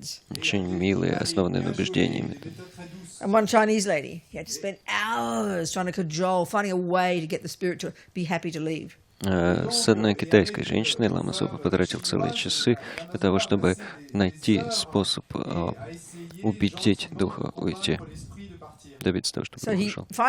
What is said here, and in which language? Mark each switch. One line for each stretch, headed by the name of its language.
Russian: Очень милые, основанные на убеждениях.
English: And one Chinese lady, he had to spend hours trying to cajole, finding a way to get the spirit to be happy to leave.
Russian: С одной китайской женщиной лама Сопа потратил целые часы для того, чтобы найти способ убедить духа уйти, добиться того, чтобы дух ушел.